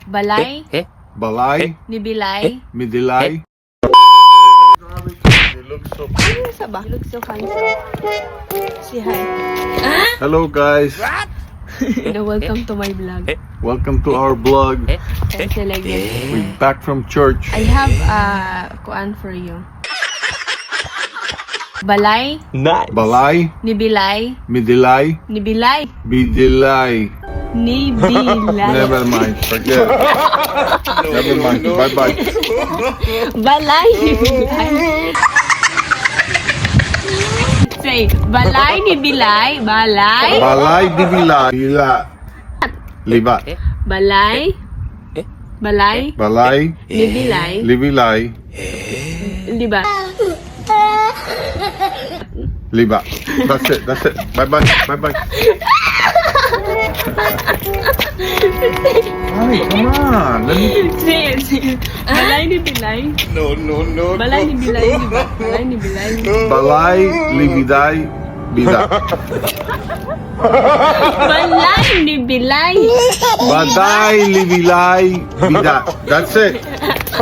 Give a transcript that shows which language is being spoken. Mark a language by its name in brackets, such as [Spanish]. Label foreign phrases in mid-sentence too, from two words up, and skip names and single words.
[Filipino] Balay, Balay, ni Bilay. Midilay. Ano sa ba? [English] You look so handsome. Say hi. Hello guys, Welcome to my vlog. welcome to our vlog. Kasi like this. We're back from church. I have kuan for you. Balay, Balay, ni Bilay. Midilay, Ni Bilay. Bidilay. Ni Bilay. Never mind, forget. Never mind, bye bye. Balay, ni Bilay. Say, Balay ni Bilay. Balay. Balay, Dibilay. Bila. Liba. Balay. Balay. Balay, Ni Bilay. Libilay. Diba? Liba. That's it, that's it. Bye bye, bye bye. Ay, come on. Let me... Say, say. Balay ni Bilay. No. Balay ni Bilay, diba? Balay ni Bilay. Balay, Libiday, Bida. Balay ni Bilay. Baday, Libilay, Bida. That's it.